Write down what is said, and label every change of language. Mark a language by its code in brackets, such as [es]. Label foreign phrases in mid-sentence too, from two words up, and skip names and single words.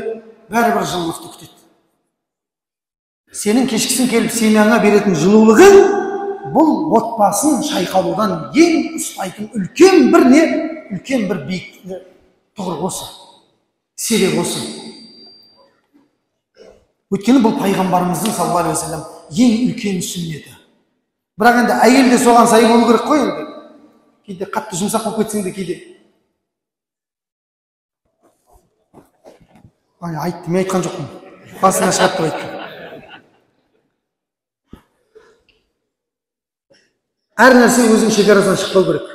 [kk] Бәрібір жылулықты күтеді. Сенің кешкісін келіп семьяңа беретін жылулығың бұл отбасын шайқалудан ең ұстайтын үлкен бір не? Үлкен бір биік тұғыр осы. Себеп осы. Өйткені бұл пайғамбарымыздың [ar] صلى الله عليه وسلم [kk] ең үлкен сүннеті. Бірақ енді әйел де соған сай болу керек қой енді. Кейде қатты жұмсақ болып кетсең де кейде. Айтты, мен айтқан жоқпын. Басына шығады деп айттым. Әр нәрсе өзінің шекарасынан шықпау керек.